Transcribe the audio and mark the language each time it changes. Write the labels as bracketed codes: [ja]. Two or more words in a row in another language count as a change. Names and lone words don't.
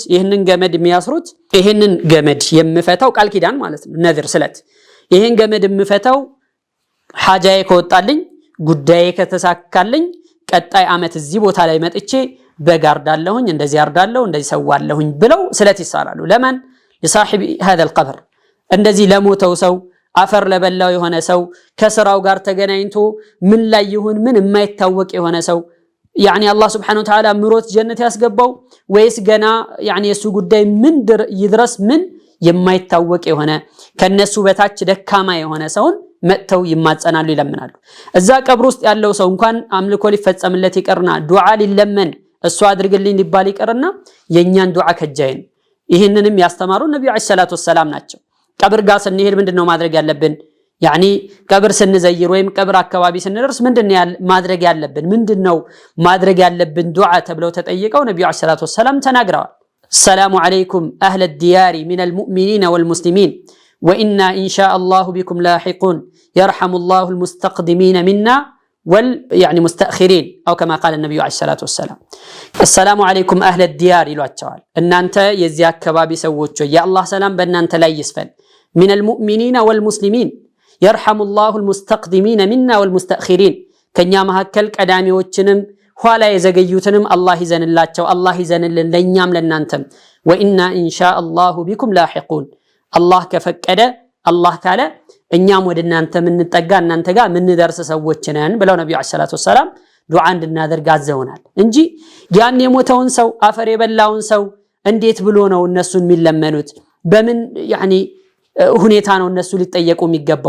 [am] ይሄንን ገመድ የሚያስሩት ይሄንን ገመድ የምፈታው ቃል ኪዳን ማለት ነው ነዝር ስለት ይሄን ገመድ የምፈታው ሐጃዬ ከወጣልኝ ጉዳዬ ከተሳካልኝ ቀጣይ አመት እዚህ ቦታ ላይ መጥቼ በጋርዳለሁኝ እንደዚህ አርዳለሁ እንደዚህ ሰዋለሁኝ ብለው ስለት ይሳላሉ። ለማን? ለሳሂብ [ar] هذا القبر [am] እንደዚህ ለሞተው ሰው አፈር ለበላው የሆነ ሰው ከስራው ጋር ተገናኝቶ ምን ላይ ይሁን ምን የማይታወቅ የሆነ ሰው [ar] يعني الله سبحانه وتعالى [am] ምሮት ጀነት ያስገባው ወይስ ገና يعني የሱ ጉዳይ ምን ይድረስ ምን የማይታወቅ የሆነ ከነሱ በታች ደካማ የሆነ ሰውን መጥተው ይማጸናሉ ይለምናሉ። እዛ ቀብር ውስጥ ያለው ሰው እንኳን አምልኮ ሊፈጸምለት ይቀርና ዱዓ ሊለመን እሱ አድርግልኝ ሊባል ይቀርና የኛን ዱዓ ከጃይን ይሄንንም ያስተማሩ ነብዩ [ar] عليه الصلاة والسلام [am] ናቸው። ቀብር ጋር ስንሄድ ምንድነው ማድረግ ያለብን? يعني ቀብር ስንዘይር ወይም ቀብር አካባቢ ስንደርስ ምንድነው ማድረግ ያለብን? ምንድነው ማድረግ ያለብን ዱዓ ተብለው ተጠይቀው ነብዩ [ar] عليه الصلاة والسلام ተናግረዋል። السلام عليكم اهل الديار من المؤمنين والمسلمين وانا ان شاء الله بكم لاحقون يرحم الله المستقدمين منا يعني مستأخرين او كما قال النبي عليه الصلاه والسلام السلام عليكم اهل الديار [am] ይሏቸዋል። እናንተ የዚህ አካባቢ ሰዎች [ar] يا الله [am] ሰላም በእናንተ ላይ ይስፈን [ar] من المؤمنين والمسلمين يرحم الله المستقدمين منا والمستأخرين [am] ከኛ መሐከል ቀዳሚዎችንም ኋላ የዘገዩትንም አላህ ይዘንላቸው አላህ ይዘንልን ለኛም ለናንተም [ar] وإنا إن شاء الله بكم لاحقون [am] አላህ ከፈቀደ አላህ ካለ እኛም ወደ እናንተ ምንጠጋ እናንተ ጋር ምንደርስ ሰዎች ነን ብለው ነብዩ [ar] عليه الصلاة والسلام [am] ዱዓ እንድናደርግ አዘውናል እንጂ ያን የሞተውን ሰው አፈር የበላውን ሰው እንዴት ብሎ ነው እነሱን የሚለመኑት? በምን يعني ሁኔታ ነው እነሱ ሊጠየቁ የሚገባው?